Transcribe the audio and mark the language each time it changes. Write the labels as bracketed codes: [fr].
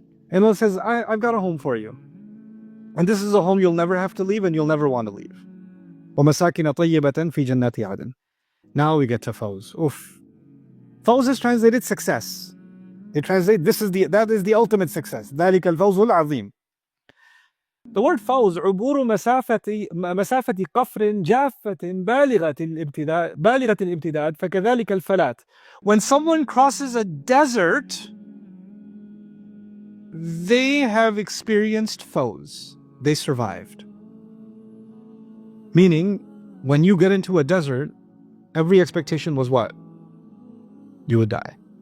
[en] And Allah says, I've got a home for you. And this is a home you'll never have to leave and you'll never want to leave. [ar] وَمَسَاكِنَ طَيِّبَةً فِي جَنَّاتِ عَدْنٍ. [en] Now we get to Fawz. Oof. Fawz is translated success. They translate, that is the ultimate success. [ar] ذَلِكَ الْفَوْزُ الْعَظِيمُ. [en] The word [ar] فوز عبور مسافة قفر جافة بالغة الامتداد فكذلك الفلاة. [en] When someone crosses a desert, they have experienced foes. They survived. Meaning, when you get into a desert, every expectation was what? You would die.